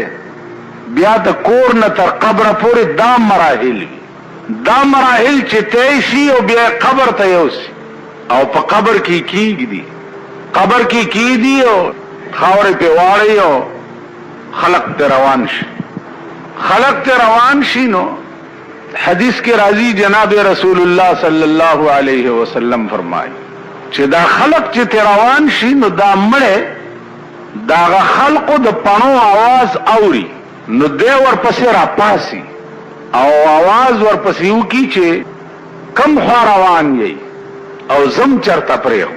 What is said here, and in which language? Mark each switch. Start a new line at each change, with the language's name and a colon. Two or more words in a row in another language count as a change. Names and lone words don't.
Pashto: بیا د کور نه تر قبره پورې دا مراحل وي، دا مراحل چې طی شي او بیا قبر ته یوسي او په قبر کې کیږي، قبر کې کیږي او خاورې پې واړی او خلق ته روان شي. خلق ته روان شي نو حدیث کے راضی جناب رسول اللہ
Arabic: صلی اللہ علیہ وسلم
Pashto: فرمائی چې دا خلق چې تیروان شي نو دا مړه دا خلقو د پانو आवाज اوري نو دی ورپسې را پاسي او आवाज ورپسې وکي چې کم خوا روان یې او زم چرته پرې خو.